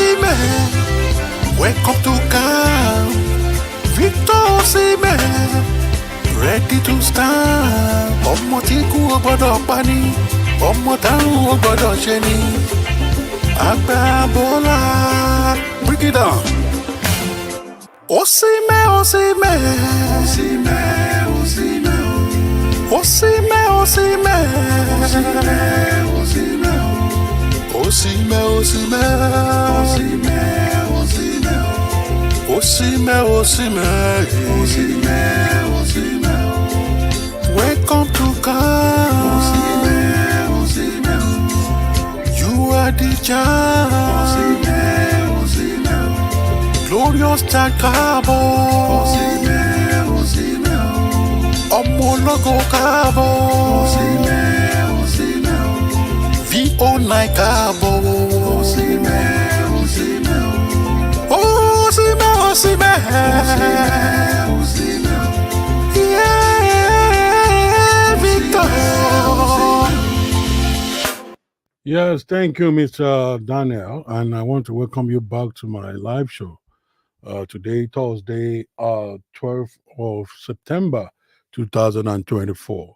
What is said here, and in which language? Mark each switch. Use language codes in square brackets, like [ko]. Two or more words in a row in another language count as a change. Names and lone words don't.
[en] Osimhen, welcome to camp. Victor Osimhen, ready to stand. [yo] Ọmọ tí kú ò gbọ́dọ̀ pa ni, ọmọ tárùn ò gbọ́dọ̀ ṣe ni. Àgbà bọ́lá, [en] break it down. Osimhen, Osimhen, Osimhen, Osimhen, Osimhen, Osimhen, Osimhen, Osimhen, Osimhen, Osimhen, Osimhen, Osimhen, welcome to camp. Osimhen, Osimhen, you are the champ. Osimhen, Osimhen, glorious child káàbọ̀. [yo] Osimhen, Osimhen, ọmọ ológo káàbọ̀. Osimhen, Osimhen, VO9 káàbọ̀. Osimhen, Osimhen, Osimhen, Osimhen, Osimhen, [en] yeah, Victor. Yes, thank you, Mr. Daniel, and I want to welcome you back to my live show. Today, Thursday, 12th of September, 2024.